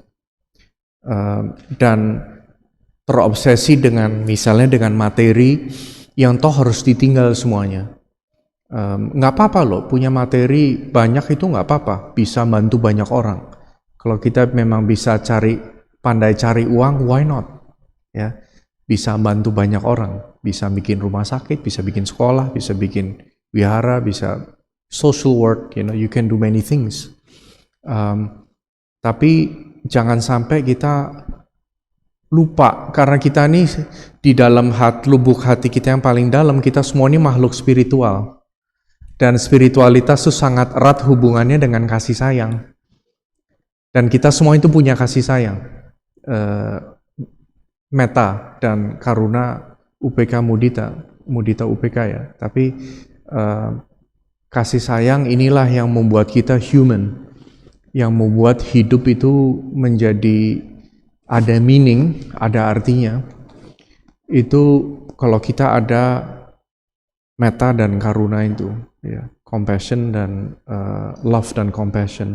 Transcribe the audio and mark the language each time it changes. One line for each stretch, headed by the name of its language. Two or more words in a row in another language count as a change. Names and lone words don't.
Indonesian: Dan terobsesi misalnya dengan materi yang toh harus ditinggal semuanya. Nggak apa-apa loh, punya materi banyak itu nggak apa-apa, bisa bantu banyak orang. Kalau kita memang bisa pandai cari uang,
English: why not?
Indonesian: Ya, bisa bantu banyak orang, bisa bikin rumah sakit, bisa bikin sekolah, bisa bikin wihara, bisa
English: social work, you can do many things.
Indonesian: Tapi jangan sampai kita lupa, karena kita nih di dalam lubuk hati kita yang paling dalam, kita semua ini makhluk spiritual. Dan spiritualitas itu sangat erat hubungannya dengan kasih sayang. Dan kita semua itu punya kasih sayang. Metta dan karuna UPK mudita UPK ya. Tapi kasih sayang inilah yang membuat kita human. Yang membuat hidup itu menjadi ada meaning, ada artinya. Itu kalau kita ada metta dan karuna itu, ya, compassion dan love dan compassion.